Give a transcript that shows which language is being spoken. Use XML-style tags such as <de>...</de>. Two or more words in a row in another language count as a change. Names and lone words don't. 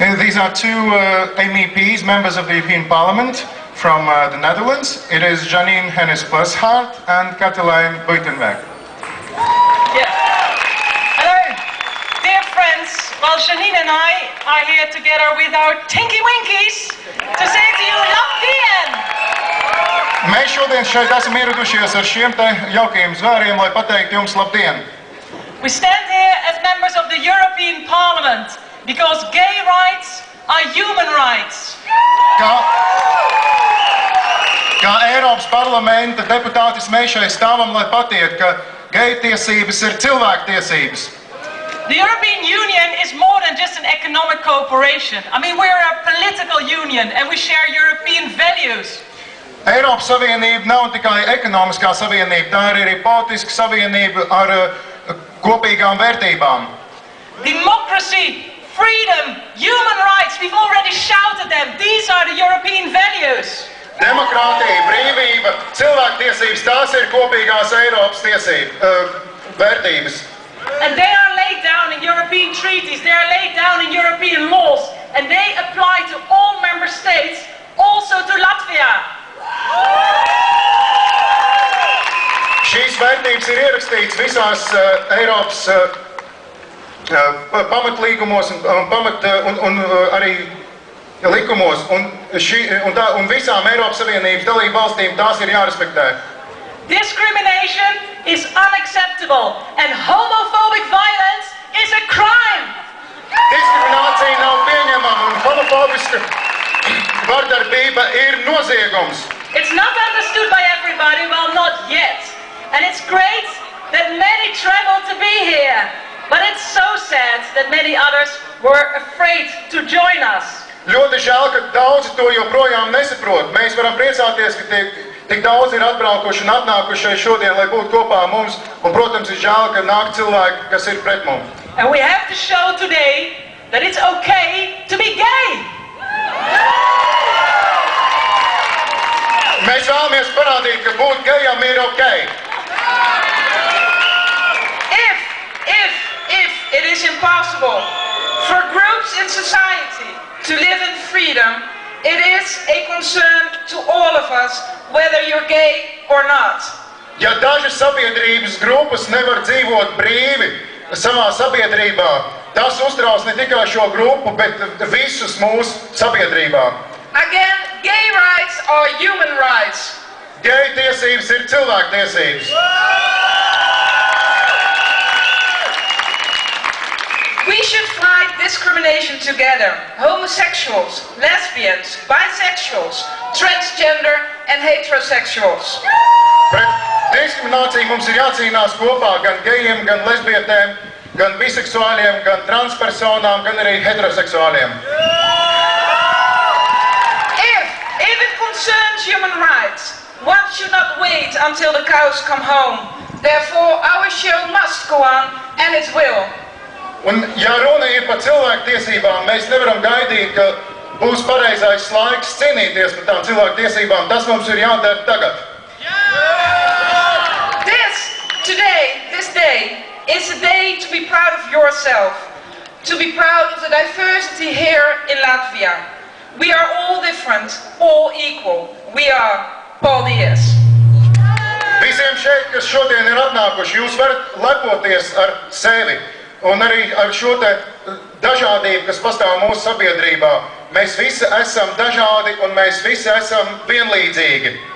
<en>these are two MEPs, members of the European Parliament from the Netherlands. It is Janine Hennis-Plasgaard and Katelijn Buitenweg. Yeah. Hello, dear friends. Well, Janine and I are here together with our Tinky Winkies to say to you,</en> <lv>Labdien! Mēs šodien šeit esam ieradušies ar šiem te jaukajiem zvēriem, lai pateiktu jums labdien.</lv> <en>We stand here as members of the European Parliament because gay rights are human rights.</en> <lv>Kā Eiropas parlamenta deputātis mēs šeit stāvam, lai patiet, ka geju tiesības ir cilvēktiesības.</lv> <en>The European Union is more than just an economic cooperation. I mean, we're a political union and we share European values.</en> <lv>Eiropas Savienība nav tikai ekonomiskā savienība, tā ir arī politiska savienība ar kopīgām vērtībām.</lv> <en>Democracy, freedom, human rights, we've already shouted them. These are the European values.</en> <lv>Demokrātija, brīvība, cilvēktiesības, tās ir kopīgās Eiropas vērtības.</lv> <en>And they are laid down in European treaties, they are laid down in European laws, and they apply to all member states, also to Latvia.</en> <lv>Šīs vērtības ir ierakstītas visās Eiropas pamatlīgumos un arī likumos, un visām Eiropas Savienības dalību valstīm tās ir jārespektē.</lv> <en>Discrimination is unacceptable, and homophobic violence is a crime.</en> <lv>Diskriminācija nav pieņemama, un homofobiska vardarbība ir noziegums.</lv> <en>It's not understood by everybody, well, not yet. And it's great that many traveled to be here, but it's so sad that many others were afraid to join us.</en> <lv>Ļoti žēl, ka daudzi to joprojām nesaprot. Mēs varam priecāties, ka tik daudz ir atbraukuši un atnākuši šeit šodien, lai būtu kopā ar mums, un, protams, ir žēl, ka nāk cilvēki, kas ir pret mums.</lv> <en>And we have to show today that it's okay to be gay.</en> <lv>Mēs vēlamies parādīt, ka būt gejam ir okay.</lv> <en>If it is impossible for groups in society to live in freedom, it is a concern to all of us, whether you're gay or not.</en> <lv>Ja dažas sabiedrības grupas nevar dzīvot brīvi savā sabiedrībā, tas uztrauc ne tikai šo grupu, bet visus mūsu sabiedrībā.</lv> <en>Again, gay rights are human rights.</en> <lv>Geju tiesības ir cilvēktiesības.</lv> <en>We should fight discrimination together. Homosexuals, lesbians, bisexuals, transgender and heterosexuals.</en> <lv>Pret diskrimināciju mums ir jācīnās kopā gan gejiem, gan lesbietēm, gan biseksuāliem, gan transpersonām, gan arī heteroseksuāliem.</lv> <en>If it concerns human rights, one should not wait until the cows come home. Therefore, our show must go on, and it will.</en> <lv>Un, ja runa ir par cilvēktiesībām, mēs nevaram gaidīt, ka būs pareizais laiks cīnīties par tām cilvēktiesībām. Tas mums ir jādara tagad.</lv> <en>This day is a day to be proud of yourself, to be proud of the diversity here in Latvia. We are all different, all equal. We are Paldies.</en> <lv>Visiem šeit, kas šodien ir atnākuši, jūs varat lepoties ar sevi. Un arī ar šo te dažādību, kas pastāv mūsu sabiedrībā. Mēs visi esam dažādi un mēs visi esam vienlīdzīgi.</lv>